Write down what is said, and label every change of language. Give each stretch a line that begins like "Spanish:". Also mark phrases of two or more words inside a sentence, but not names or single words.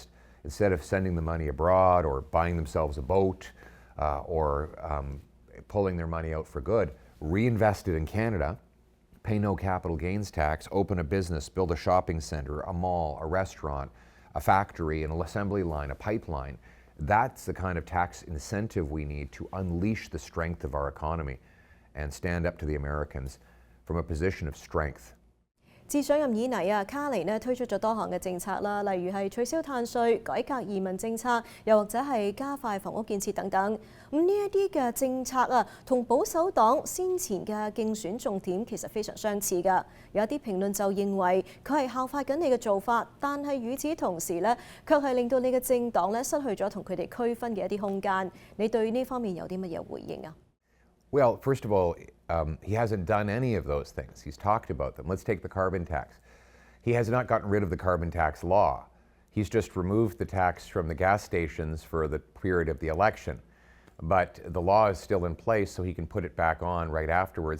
English: Instead of sending the money abroad or buying themselves a boat or pulling their money out for good, reinvest it in Canada, pay no capital gains tax, open a business, build a shopping center, a mall, a restaurant, a factory, an assembly line, a pipeline. That's the kind of tax incentive we need to unleash the strength of our economy and stand up to the Americans from a position of strength.
Cantonese: 自上任以嚟啊，卡尼推出咗多項嘅政策啦，例如係取消碳稅、改革移民政策，又或者係加快房屋建設等等。呢一啲嘅政策啊，同保守黨先前嘅競選重點其實非常相似㗎。有一啲評論就認為佢係效法緊你嘅做法，但係與此同時卻係令到你嘅政黨失去咗同佢哋區分嘅一啲空間。你對呢方面有啲乜嘢回應啊？
English: Well, first of all, he hasn't done any of those things. He's talked about them. Let's take the carbon tax. He has not gotten rid of the carbon tax law. He's just removed the tax from the gas stations for the period of the election. But the law is still in place, so he can put it back on right afterwards.